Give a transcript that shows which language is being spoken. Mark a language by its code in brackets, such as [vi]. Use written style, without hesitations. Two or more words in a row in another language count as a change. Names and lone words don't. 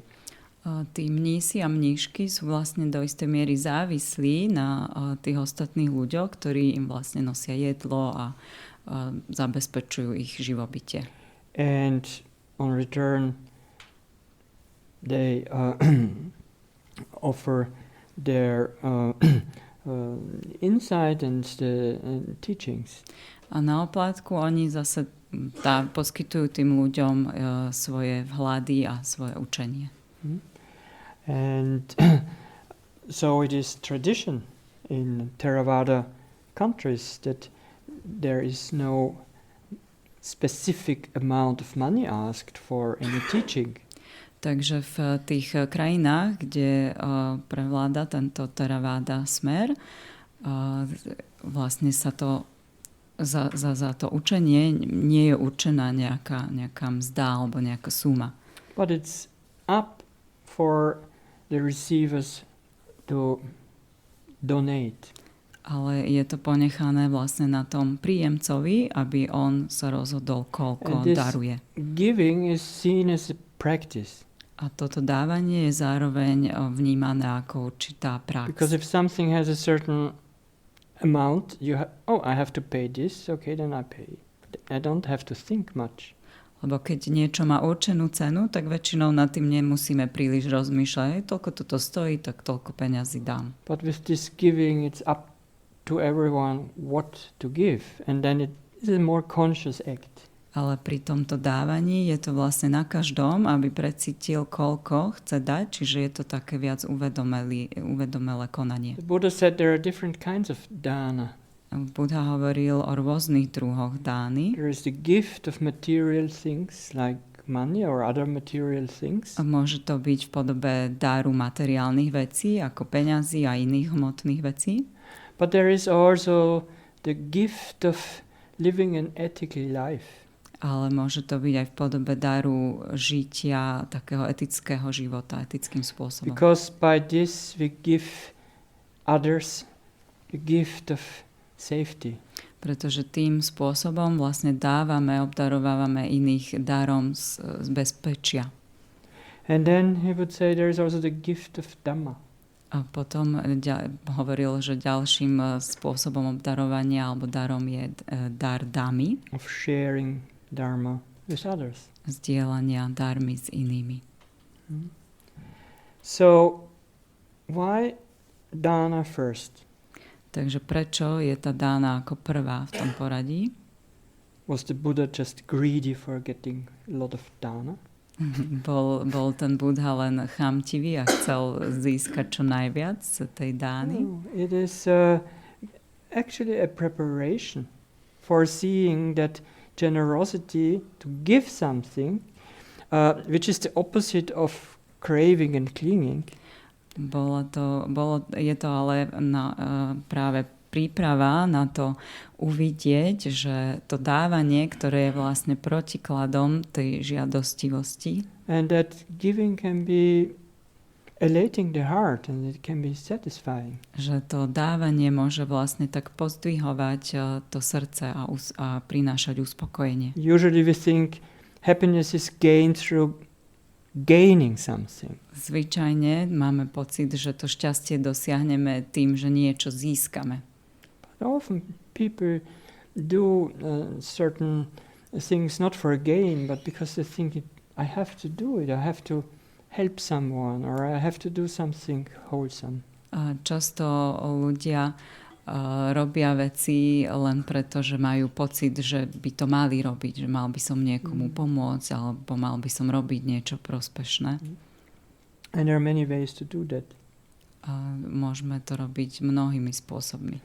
[sk] Tí mnísi a mníšky sú vlastne do istej miery závislí na tých ostatných ľuďoch, ktorí im vlastne nosia jedlo a zabezpečujú ich živobytie. [en] And on return they offer their insight and the teachings. [sk] A na oplátku oni zase poskytujú tým ľuďom svoje vhľady a svoje učenie. [en] And so it is tradition in Theravada countries that there is no specific amount of money asked for any teaching. [sk] Takže v tých krajinách, kde prevláda tento Theravada smer, vlastne sa to za to učenie nie je určená nejaká mzda alebo nejaká suma. [en] But it's up for the receivers to donate. [sk] Ale je to ponechané vlastne na tom príjemcovi, aby on sa rozhodol, koľko daruje. [en] Giving is seen as a practice. [sk] A toto dávanie je zároveň vnímané ako určitá prax. [en] Because if something has a certain amount, I have to pay this, okay, then I pay. I don't have to think much. [sk] Lebo keď niečo má určenú cenu, tak väčšinou nad tým nemusíme príliš rozmýšľať. Toľko toto stojí, tak toľko peňazí dám. [en] But with this giving, it's up to everyone what to give. And then it is a more conscious act. [sk] Ale pri tomto dávaní je to vlastne na každom, aby precítil, koľko chce dať, čiže je to také viac uvedomelé konanie. [en] The Buddha said there are different kinds of dana. [sk] Buddha hovoril o rôznych druhoch dány. [en] There is the gift of material things like money or other material things. [sk] A môže to byť v podobe dáru materiálnych vecí, ako peňazí a iných hmotných vecí. [en] But there is also the gift of living an ethical life. [sk] Ale môže to byť aj v podobe daru žitia, takého etického života, etickým spôsobom. [en] Because by this we give others the gift of safety. [sk] Pretože tým spôsobom vlastne obdarovávame iných darom z bezpečia. [en] And then he would say there is also the gift of Dhamma. [sk] A potom hovoril, že ďalším spôsobom obdarovania alebo darom je dar dhammy. [en] Of sharing Dharma with others. [sk] Zdieľania darmy s inými. [en] So, why dana first? [sk] Takže prečo je tá dána ako prvá v tom poradí? [en] Was the Buddha just greedy for getting a lot of dana? [sk] Bol ten Buddha len chamtivý a chcel získať čo najviac z tej dány? [en] No, it is actually a preparation for seeing that generosity to give something, which is the opposite of craving and clinging. [sk] Je to ale práve príprava na to uvidieť, že to dávanie, ktoré je vlastne protikladom tej žiadostivosti. [en] And that giving can be elating the heart and it can be satisfying. [sk] Že to dávanie môže vlastne tak pozdvihovať to srdce a prinášať uspokojenie. [en] Usually we think happiness is gained through gaining something. [sk] Zvyčajne máme pocit, že to šťastie dosiahneme tým, že niečo získame. [en] But often people do certain things not for gain, but because they think I have to do it, I have to help someone or I have to do something wholesome. [sk] Často ľudia robia veci len preto, že majú pocit, že by to mali robiť, že mal by som niekomu pomôcť alebo mal by som robiť niečo prospešné. [en] And there are many ways to do that. [sk] Môžeme to robiť mnohými spôsobmi.